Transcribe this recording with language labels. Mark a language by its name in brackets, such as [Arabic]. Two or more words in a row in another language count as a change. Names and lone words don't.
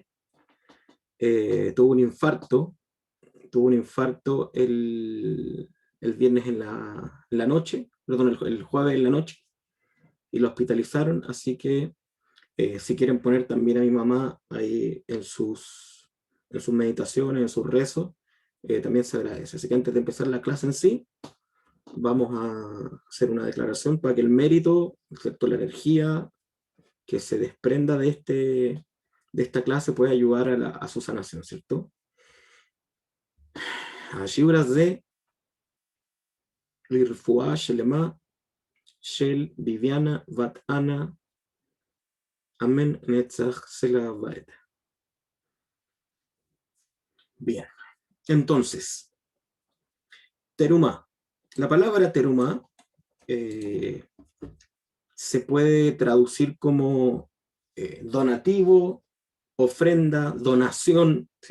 [Spanish] Tuvo un infarto el viernes en la noche, perdón, el jueves en la noche, y lo hospitalizaron, así que si quieren poner también a mi mamá ahí en sus meditaciones, en sus rezos, también se agradece. Así que antes de empezar la clase en sí, vamos a hacer una declaración para que el mérito, excepto la energía que se desprenda de esta clase, pueda ayudar a su sanación, ¿cierto? [Hebrew] השיעור הזה לרפואה שלמה של ביביאנה בת אנה, אמן נצח סלה ועד. [Spanish] Bien, entonces, Teruma, La palabra terumá se puede traducir como donativo, ofrenda, donación, ¿sí?